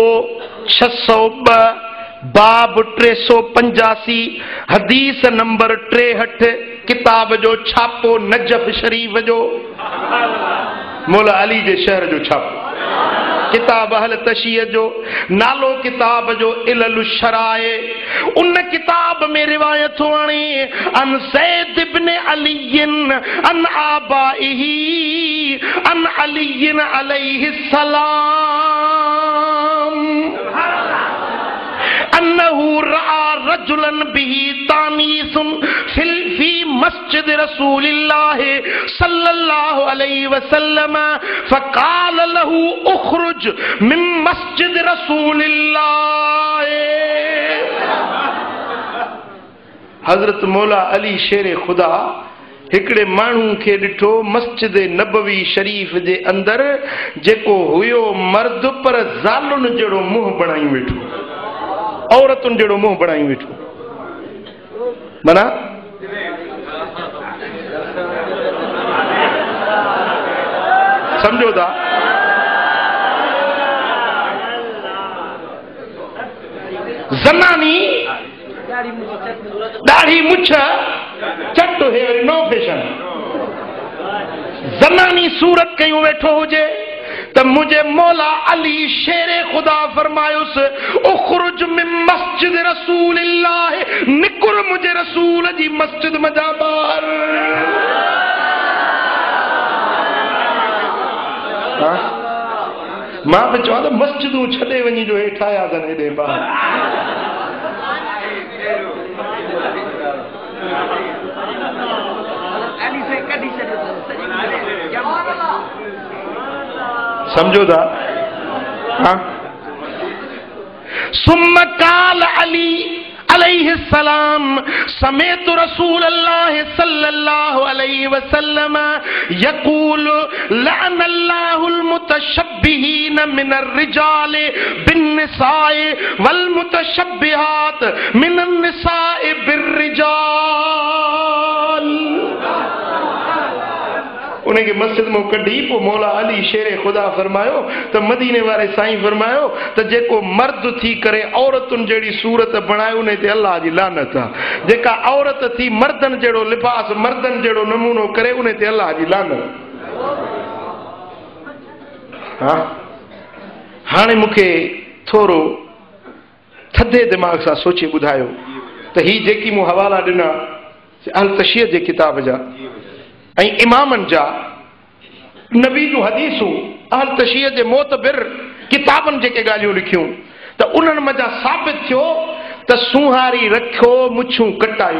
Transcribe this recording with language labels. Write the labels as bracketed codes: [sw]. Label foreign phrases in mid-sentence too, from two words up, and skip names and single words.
[sd] 602 बाब 385 हदीस नंबर 63 किताब जो छापो नजफ शरीफ जो मौला अली जे शहर जो छापो किताब अहल तशय्य जो नालो किताब जो इल्लुल शराए। उन किताब में रिवायत आणी [ar] عن زيد بن علي عن آبائه عن علي عليه السلام أنه رأى رجلا به تأنيث في مسجد رسول الله صلى الله عليه وسلم فقال له اخرج من مسجد رسول الله. [sd] हजरत मौला अली शेर खुदा हिकड़े मानू के डिठो मस्जिद नबवी शरीफ जे अंदर जेको हुयो मर्द पर ज़ालुन जड़ो मुंह बनाई वेठो, औरतुन जड़ो मुंह बनाई वेठो। मना समझो था? जनानी दाढ़ी मुछ चट है नो फैशन। जनानी सूरत कयूं वेठो हुजे तो मुझे मौला अली शेरे खुदा फरमायुस [ar] اخرج من مسجد رسول الله, [sd] निकुर मुझे रसूल जी मस्जिद मजा बाहर। मां पे चवा तो मस्जिदूं छॾे वञी जो हेठि आया अथनि हेॾे ॿार। समझो था? [ar] हाँ? ثم قال علي عليه السلام سمعت رسول الله صلى الله عليه وسلم يقول لعن الله المتشبهين من الرجال بالنساء والمتشبهات من النساء بالرجال. [sd] उनके मस्जिद में कढी पो मौला अली शेरे खुदा फरमायो तो मदीने वाले साईं फरमायो तो जेको मर्द थी करे औरतुन जेड़ी सूरत बनायो ने ते अल्लाह जी लानत आ। जेका औरत थी मर्दन जेड़ो लिबास मर्दन जेड़ो नमूनो करे उन्हें ते अल्लाह जी लानत। हाँ, हाने मुखे थोरो थधे दिमाग सां सोचे ॿुधायो तो ही जेकी मूं हवाला ॾिना अल तशय्य जे किताब जा ऐं इमामन जा नबी जूं हदीसूं अहल तशय्य जे मोतबिर किताबन जेके ॻाल्हियूं लिखियूं तो उन्हनि मजा साबित थियो तो सुहारी रखो मुछूं कटायो।